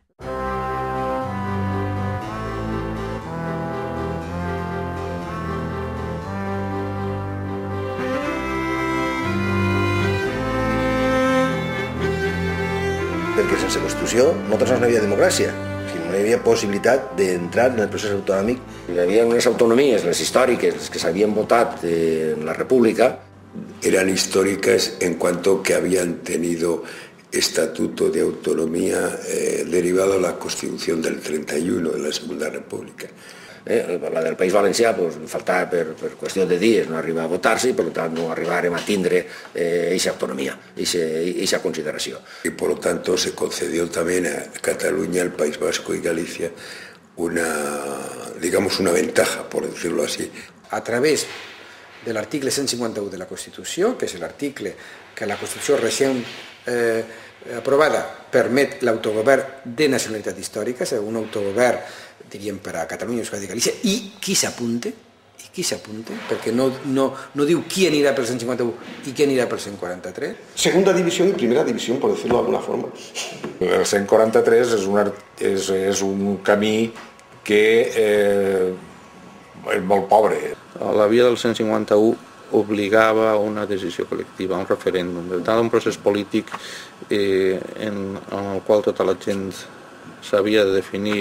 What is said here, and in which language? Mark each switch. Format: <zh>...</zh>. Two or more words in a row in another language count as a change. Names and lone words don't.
<ca>Perquè sense Constitució no hi havia democràcia, no hi havia possibilitat d'entrar en el procés autonòmic. Hi havia unes autonomies, les històriques, les que s'havien votat en la República.</ca> <es>Eran históricas en cuanto que habían tenido estatuto de autonomía derivado de la Constitución del 31 de la Segunda República.</es> <ca>La del País Valencià faltava per qüestió de dies, no arribar a votar-se i per tant no arribarem a tindre aquesta autonomia, aquesta consideració.</ca> <es>Y por lo tanto se concedió también a Cataluña, el País Vasco y Galicia digamos una ventaja, por decirlo así.</es> <ca>A través de l'article 151 de la Constitució, que és l'article que la Constitució recent aprovada permet l'autogovern de nacionalitat històrica, és un autogovern, diríem, per a Catalunya, Euskadi i Galícia, i qui s'apunte, perquè no diu qui anirà pel 151 i qui anirà pel 143.</ca> <es>Segunda división y primera división, por decirlo de alguna forma.</es> <ca>El 143 és un camí que és molt pobre. La via del 151 obligava a una decisió col·lectiva, a un referèndum, un procés polític en el qual tota la gent s'havia de definir.</ca>